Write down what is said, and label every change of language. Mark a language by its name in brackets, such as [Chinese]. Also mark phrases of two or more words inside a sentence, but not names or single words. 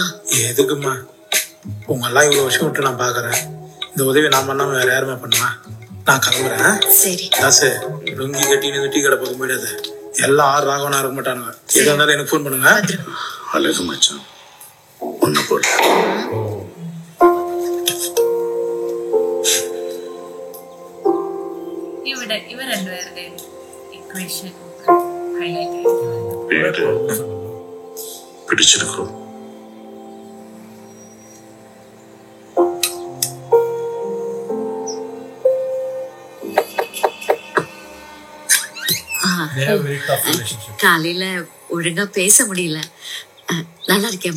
[Tamil] எதுக்குமா? உங்க எல்லாம் இவ்வளவு வருஷம் விட்டு நான் பாக்குறேன். இந்த உதவி நான் பண்ணாம வேற யாருமே பண்ணுவா? நான் கிளம்புறேன். சரி தாசு, லுங்கி கட்டின்னு டீ கடை பக்கம் போயிடாது. எல்லாம் ராகவனா இருக்க மாட்டானுங்க. எதா இருந்தாலும் எனக்கு ஃபோன் பண்ணுங்க. அழகு மச்சான், ஒண்ணு போல. [Malayalam] ഇവ രണ്ടുപേരുടെ [English] equation highlight [Malayalam] പിടിച്ചെടുക്കും. [Tamil] காலையில ஒழுங்கா பேச முடியல. நல்லா இருக்கேம்மா?